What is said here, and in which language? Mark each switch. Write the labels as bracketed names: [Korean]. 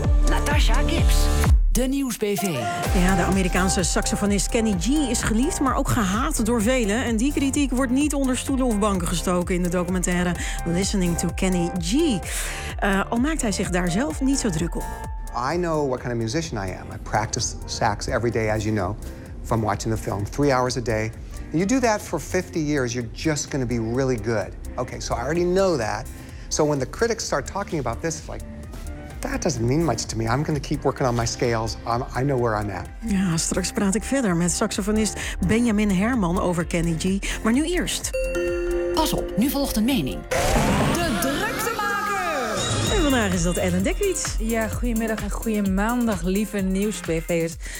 [Dutch] Natasha Gibbs. De Nieuwsbv. Ja, de Amerikaanse saxofonist Kenny G is geliefd, maar ook gehaat door velen. En die kritiek wordt niet onder stoelen of banken gestoken in de documentaire Listening to Kenny G. Al maakt hij zich daar zelf niet zo druk op. [English] I know what kind of musician I am. I practice sax every day, as you know, from watching the film, 3 hours a day. And you do that for 50 years, you're just going to be really good. Okay, so I already know that. So when the critics start talking about this, it's like, that doesn't mean much to me. I'm going to keep working on my scales. I know where I'm at. [Dutch] Ja, straks praat ik verder met saxofonist Benjamin Herman over Kenny G. Maar nu eerst. Pas op, nu volgt een mening. De drukte maker. En vandaag is dat Ellen Dekwiet. Ja, goedemiddag en goede maandag, lieve nieuwsbv'ers.